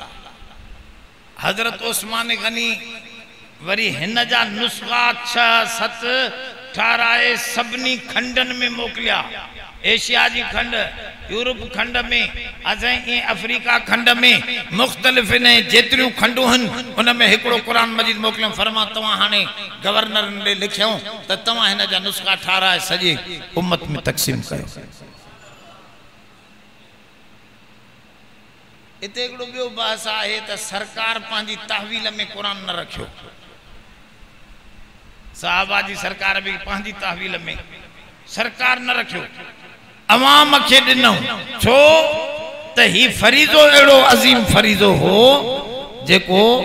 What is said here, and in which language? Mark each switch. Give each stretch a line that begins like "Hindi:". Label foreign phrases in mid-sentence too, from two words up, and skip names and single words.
Kachhi: حضرت عثمان غنی وری ہن جا نسخہ 6-7 ٹھارائے سبنی کھنڈن میں موکلیا، ایشیا جی کھنڈ، یورپ کھنڈ میں، ازائیں افریقہ کھنڈ میں، مختلف نے جیتریوں کھنڈوں ہن ان میں ہکڑو قرآن مجید موکلیوں۔ فرما تمہاں ہانے گورنر نے لکھیوں تا تمہاں ہن جا نسخہ ٹھارائے سجے امت میں تقسیم کرو۔ اتے اکڑو بیو بحث آئے تا سرکار پانجی تحویل میں قرآن نہ رکھو، صحابہ جی سرکار بھی پانجی تحویل میں سرکار نہ رکھو، عوام کے دنوں چھو تا ہی فریضو ایڑو عظیم فریضو ہو جے کو